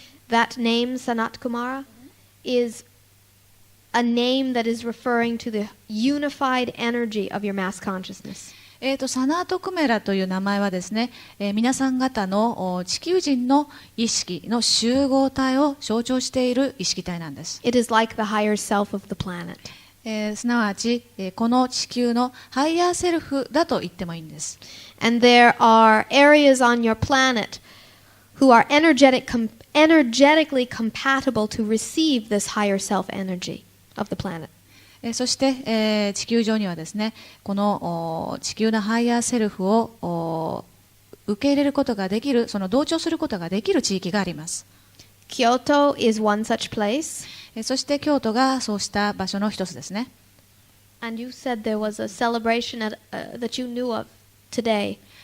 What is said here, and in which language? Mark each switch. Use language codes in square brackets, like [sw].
[en] that name, Sanat Kumara, is a name that is referring to the unified energy of your mass consciousness. [ja] サナート・クメラという名前はですね、皆さん方の地球人の意識の集合体を象徴している意識体なんです。 [en] It is like the higher self of the planet. [ja] すなわち、この地球のハイヤーセルフだと言ってもいいんです。 [en] And there are areas on your planet who are energetically compatible to receive this higher self energy of the planet. [ja] そして、地球上にはですね、この地球のハイヤーセルフを受け入れることができる、その同調することができる地域があります。 [en] Kyoto is one such place. [ja] そして京都がそうした場所の一つですね。 [en] And you said there was a celebration that you knew of today.